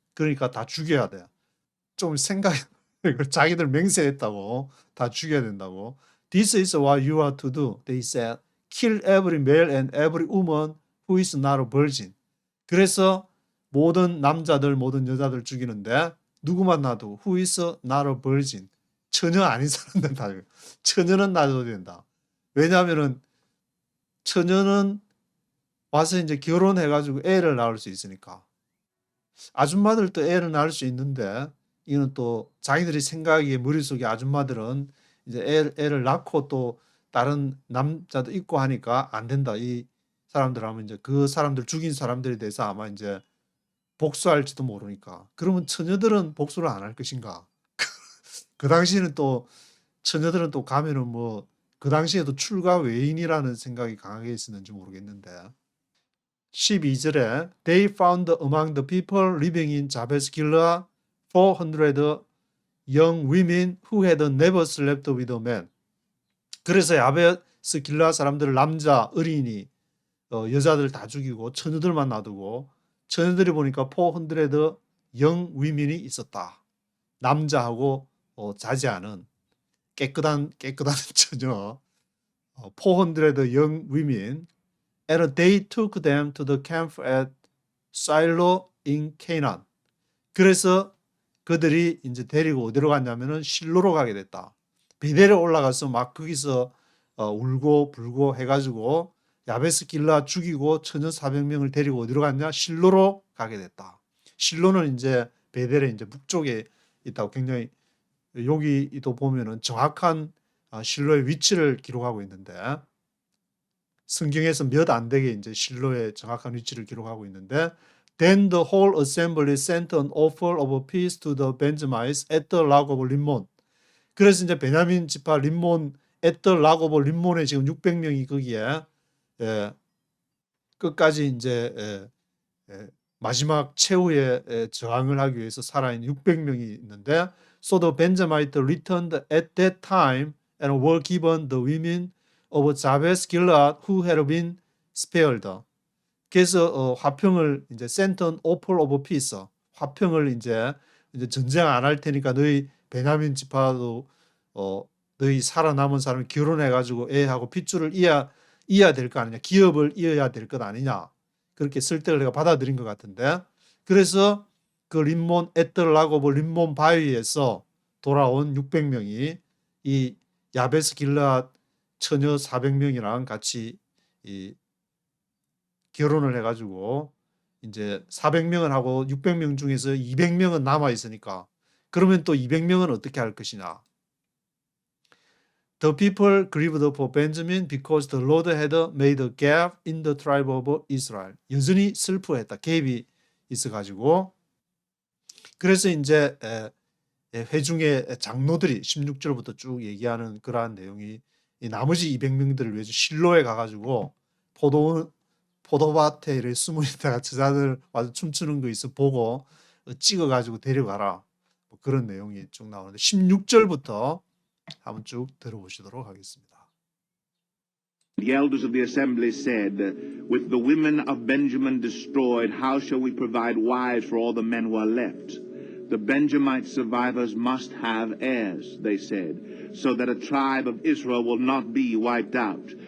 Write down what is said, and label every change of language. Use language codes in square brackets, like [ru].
[ko] 그러니까 다 죽여야 돼. 좀 자기들 맹세했다고 다 죽여야 된다고. [en] This is what you are to do. They said, kill every male and every woman who is not a virgin. [ko] 그래서 모든 남자들, 모든 여자들 죽이는데 누구만 놔두고 [en] who is not a virgin. [ko] 처녀 아닌 사람들 다 죽여. 처녀는 놔둬도 된다. 왜냐하면은 처녀는 와서 이제 결혼해가지고 애를 낳을 수 있으니까. 아줌마들도 애를 낳을 수 있는데 이거는 또 자기들이 생각하기에 머릿속에 아줌마들은 이제 애를 낳고 또 다른 남자도 있고 하니까 안 된다. 이 사람들 하면 이제 그 사람들 죽인 사람들에 대해서 아마 이제 복수할지도 모르니까. 그러면 처녀들은 복수를 안 할 것인가? 그 당시에는 또 처녀들은 또 가면은 뭐 그 당시에도 출가 외인이라는 생각이 강하게 있었는지 모르겠는데 12절에 [en] They found among the people living in Jabes Gilead 400 young women who had never slept with a man. [ko] 그래서 야베스 길라 사람들 남자 어린이 여자들 다 죽이고 처녀들만 놔두고 처녀들이 보니까 [en] 400 young women [ko] 이 있었다. 남자하고 자지 않은 깨끗한 처녀 [en] 400 young women and they took them to the camp at Shiloh in Canaan. [ko] 그래서 그들이 이제 데리고 어디로 갔냐면은 실로로 가게 됐다. 베델에 올라가서 막 거기서 울고 불고 해가지고 야베스 길라 죽이고 처녀 400명을 데리고 어디로 갔냐? 실로로 가게 됐다. 실로는 이제 베델의 이제 북쪽에 있다고 굉장히 여기도 보면은 정확한 실로의 위치를 기록하고 있는데 성경에서 몇 안 되게 이제 실로의 정확한 위치를 기록하고 있는데 [en] Then the whole assembly sent an offer of peace to the Benjamites at the Rock of Rimmon. [ko] 그래서 이제 베냐민 지파 림몬 [en] at the Rock of Rimmon에 [ko] 지금 600명이 거기에 끝까지 이제 마지막 최후의 저항을 하기 위해서 살아있는 600명이 있는데 [en] So the Benjamites returned at that time and were given the women of Jabes Gilead who had been spared. [ko] 그래서 화평을 이제 [en] sent an offer of peace. [ko] 화평을 이제 전쟁 안 할 테니까 너희 베냐민 지파도 너희 살아남은 사람이 결혼해 가지고 애하고 핏줄을 이어야 될 거 아니냐. 기업을 이어야 될 것 아니냐. 그렇게 설득을 내가 받아들인 것 같은데. 그래서 그 림몬 에떨라고브 림몬 바위에서 돌아온 600명이 이 야베스 길라앗 처녀 400명이랑 같이 이 결혼을 해가지고 이제 400명을 하고 600명 중에서 200명은 남아 있으니까 그러면 또 200명은 어떻게 할 것이냐? [en] The people grieved for Benjamin because the Lord had made a gap in the tribe of Israel. [ko] 여전히 슬퍼했다. 갭이 있어가지고 그래서 이제 회중의 장로들이 16절부터 쭉 얘기하는 그러한 내용이 이 나머지 200명들을 위해서 실로에 가가지고 포도밭에 이렇게 숨어 있다가 저자들 와서 춤추는 거 있어 보고 찍어가지고 데려가라. 뭐 그런 내용이 쭉 나오는데 16절부터 한번 쭉 들어보시도록 하겠습니다. [en] The elders of the assembly said, With the women of Benjamin destroyed, how shall we provide wives for all the men who are left? The Benjamite survivors must have heirs, they said, so that a tribe of Israel will not be wiped out.